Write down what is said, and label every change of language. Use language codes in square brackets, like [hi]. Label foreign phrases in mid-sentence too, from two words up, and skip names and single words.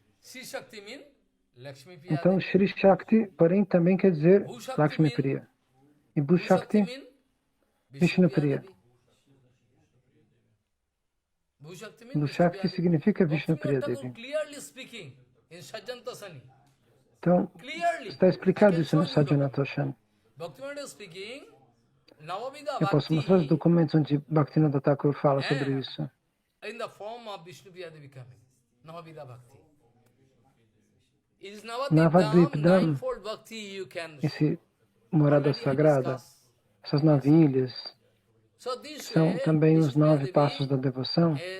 [pt] Então, Shri Shakti, porém, também quer dizer Lakshmi Priya. E Bhushakti, Vishnu Priya. Bhushakti significa Vishnu Priya Devi. Então, está explicado isso no Sajjanatoshan. Eu posso mostrar os documentos onde Bhaktivinoda Thakur fala sobre isso. Navadvipdam, esse morada sagrada, essas 9 ilhas, são também os 9 passos da devoção.